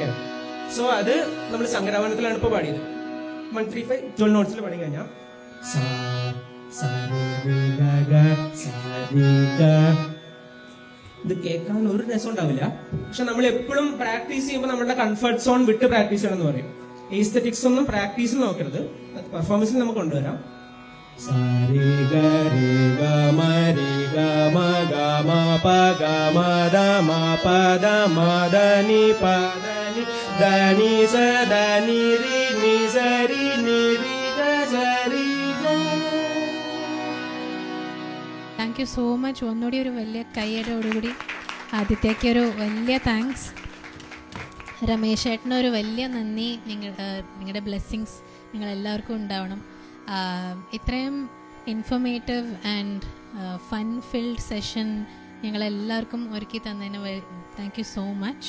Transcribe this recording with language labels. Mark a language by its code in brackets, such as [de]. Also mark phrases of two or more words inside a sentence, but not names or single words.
[ml] സോ അത് നമ്മൾ സംഗ്രഹവനത്തിലാണ് ഇപ്പൊ പാടിയത്. 1 3 5 12 നോട്ട്സിൽ പാടി കഴിഞ്ഞാൽ സാ സാ രി ഗ ഗ സാ രി ഗ. ഇത് കേൾക്കാൻ ഒരു രസം ഉണ്ടാവില്ല, പക്ഷെ നമ്മൾ എപ്പോഴും പ്രാക്ടീസ് ചെയ്യുമ്പോൾ നമ്മുടെ [en] comfort zone [ml] വിട്ട് പ്രാക്ടീസ് ചെയ്യണം എന്ന് പറയും. എസ്തെറ്റിക്സ് ഒന്നും പ്രാക്ടീസിൽ നോക്കരുത്, പെർഫോമൻസിൽ നമുക്ക് കൊണ്ടുവരാം. sa ri ga ma ri ga ma pa ga ma da ni pa da ni sa da ni sa ri ri ga sa ri ga. [en] thank you so much. [ml] ഒന്നുകൂടി ഒരു വലിയ കൈയ്യടോടുകൂടി ആദിത്യയ്ക്ക് ഒരു വലിയ താങ്ക്സ്. രമേശ് ചേട്ടനൊരു വലിയ നന്ദി. നിങ്ങളുടെ ബ്ലെസ്സിങ്സ് നിങ്ങളെല്ലാവർക്കും ഉണ്ടാവണം. ഇത്രയും [en] informative and fun filled session [ml] ഞങ്ങളെല്ലാവർക്കും ഒരുക്കി തന്നതിന് [en] thank you so much.